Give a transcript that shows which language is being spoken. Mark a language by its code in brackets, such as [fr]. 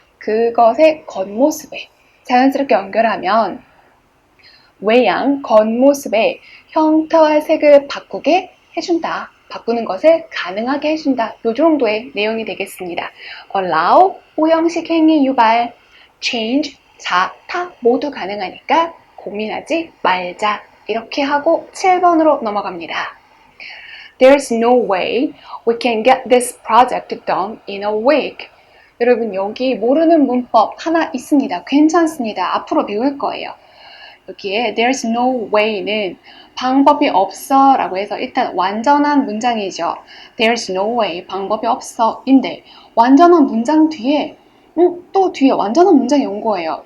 [ko] 그것의 겉모습에 자연스럽게 연결하면 외양, 겉모습의 형태와 색을 바꾸게 해준다. 바꾸는 것을 가능하게 해준다. 요 정도의 내용이 되겠습니다. allow, 오형식 행위 유발, change, 자, 타 모두 가능하니까 고민하지 말자. 이렇게 하고 7번으로 넘어갑니다. [en] There's no way we can get this project done in a week. [ko] 여러분 여기 모르는 문법 하나 있습니다. 괜찮습니다. 앞으로 배울 거예요. 여기에 there's no way는 방법이 없어 라고 해서 일단 완전한 문장이죠. There's no way, 방법이 없어 인데 완전한 문장 뒤에 또 뒤에 완전한 문장이 온 거예요.